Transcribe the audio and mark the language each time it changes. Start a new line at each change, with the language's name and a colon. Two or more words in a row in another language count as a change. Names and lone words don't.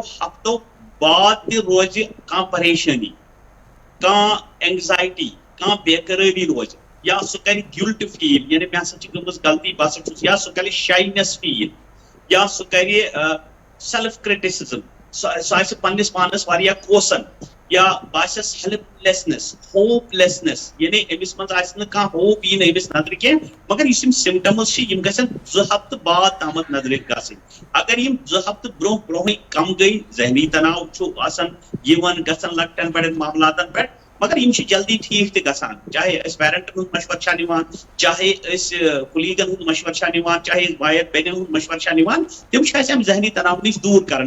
Kashmiri: ہفتو بعد تہِ روزِ کانٛہہ پریشٲنی، کانٛہہ اینگزائٹی، کانٛہہ بے قرٲری روزِ، یا سُہ کرِ
English: guilt feel
Kashmiri: یعنی مےٚ ہسا چھِ گٔمٕژ غلطی بہٕ ہسا چھُس، یا سُہ کرِ
English: shyness feel,
Kashmiri: یا سُہ کرِ
English: self criticism,
Kashmiri: سُہ آسہِ پننس پانس واریاہ کوسن، یا باسٮ۪س
English: helplessness, hopelessness
Kashmiri: یعنی أمِس منٛز آسہِ نہٕ کانٛہہ ہوپ یی نہٕ أمِس نظرِ کینٛہہ. مگر یُس یِم سمٹمز چھِ یِم گژھن 2 ہفتہٕ بعد تامتھ نظرِ گژھٕنۍ. اگر یِم 2 ہفتہٕ برونٛہٕے کم گٔے، ذہنی تناو چھُ آسان یِوان گژھان لۄکٹٮ۪ن بڑٮ۪ن معاملاتن پٮ۪ٹھ، مگر یِم چھِ جلدی ٹھیٖک تہِ گژھان. چاہے أسۍ پیرنٹن ہُنٛد مشورٕ چھا نِوان، چاہے أسۍ کُلیٖگن ہُنٛد مشورٕ چھا نِوان، چاہے أسۍ بایَن بیٚنٮ۪ن ہُنٛد مشورٕ چھا نِوان، تِم چھِ اَسہِ اَمہِ ذہنی تناو نِش دوٗر کران.